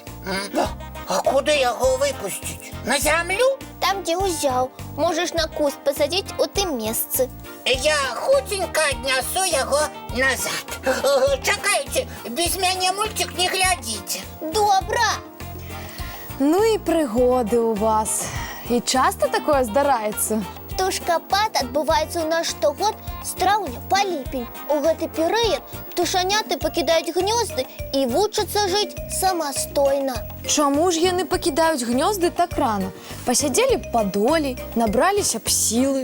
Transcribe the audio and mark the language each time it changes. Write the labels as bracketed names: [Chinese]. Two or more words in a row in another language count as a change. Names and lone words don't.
[Belarusian] А куды яго выпусціць? На зямлю? Там, дзе ўзяў, можаш на куст пасадзіць у тым месцы. Я хутенька аднясу яго назад. Чакайце, без мяне мульцік не глядзіце. Добра! [Ukrainian] Ну і пригоди у вас. І часто такое здарається? [Belarusian] Птушкапад адбываецца ў нас штогод з траўня па ліпень. У гэты перыяд птушаняты пакідаюць гнёзды і вучацца жыць самастойна. Чаму ж яны пакідаюць гнёзды так рана? Пасядзелі б падолей, набраліся б сілы.